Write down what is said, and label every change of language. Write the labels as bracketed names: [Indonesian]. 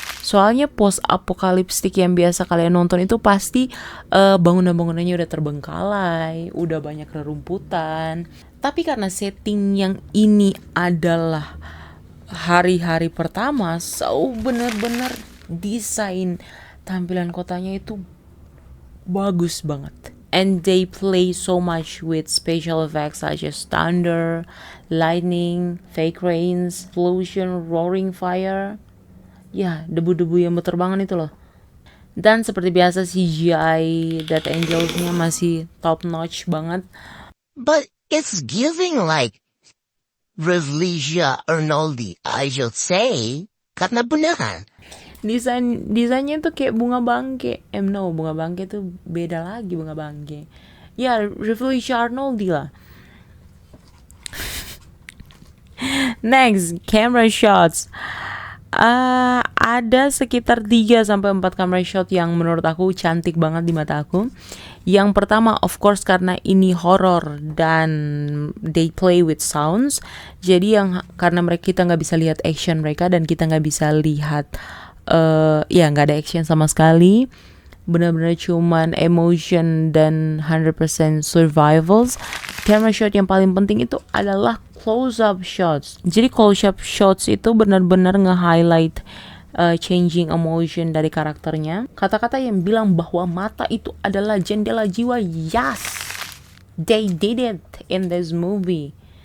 [Indonesian] Soalnya post apokaliptik yang biasa kalian nonton itu pasti bangunan-bangunannya udah terbengkalai, udah banyak rerumputan. Tapi karena setting yang ini adalah hari-hari pertama, so bener-bener desain tampilan kotanya itu bagus banget. [English] And they play so much with special effects such as thunder, lightning, fake rains, explosion, roaring fire. [Indonesian] Ya, debu-debu yang berterbangan itu loh. Dan seperti biasa CGI Death Angels-nya masih top notch banget. [English] But it's giving like Revlesia Arnoldi, I should say. [Indonesian] Karena beneran. Desainnya tuh kayak bunga bangke. Bunga bangke tuh beda lagi bunga bangke. Ya, Revlesia Arnoldi lah. [English] Next, camera shots. [Indonesian] Ada sekitar 3-4 camera shot yang menurut aku cantik banget di mata aku. Yang pertama [English] of course [Indonesian] karena ini horror dan [English] they play with sounds. [Indonesian] Jadi karena kita nggak bisa lihat action mereka dan kita nggak bisa lihat nggak ada action sama sekali. Benar-benar cuman emotion dan 100% survivals. Camera shot yang paling penting itu adalah close-up shots. Jadi close-up shots itu benar-benar nge-highlight [English] changing emotion [Indonesian] dari karakternya. Kata-kata yang bilang bahwa mata itu adalah jendela jiwa. [English] Yes! They did it in this movie.